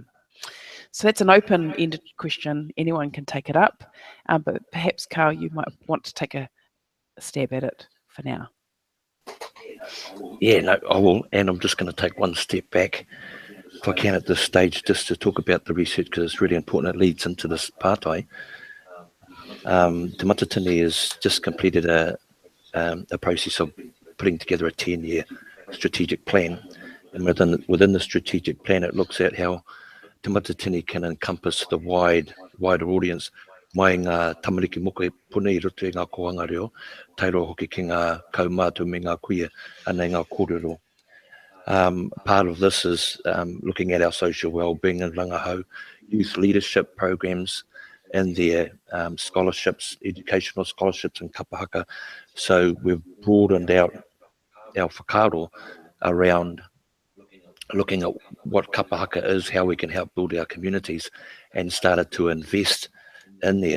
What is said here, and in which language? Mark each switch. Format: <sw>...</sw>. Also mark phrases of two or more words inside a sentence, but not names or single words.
<en>So that's an open-ended question. Anyone can take it up, but perhaps, Carl, you might want to take a stab at it for now. Yeah, no, I will. And I'm just going to take one step back, if I can, at this stage, just to talk about the research, because it's really important. It leads into this pātai. Te Matatini has just completed a process of putting together a 10-year strategic plan, and within the strategic plan, it looks at how Te Matatini can encompass the wider audience.</en> <mi>Mai ngā tamariki moko e pune I roto I ngā kohanga reo, tairo hoki ki ngā kaumātu me ngā kuia, anei ngā kōrero.</mi> <en>Part of this is looking at our social well-being in Rangaho, youth leadership programs, and their scholarships, educational scholarships in</en> <mi>Kapa Haka.</mi> <en>So we've broadened out our whakaaro around looking at what</en> <mi>Kapa Haka</mi> <en>is, how we can help build our communities, and started to invest in there.</en>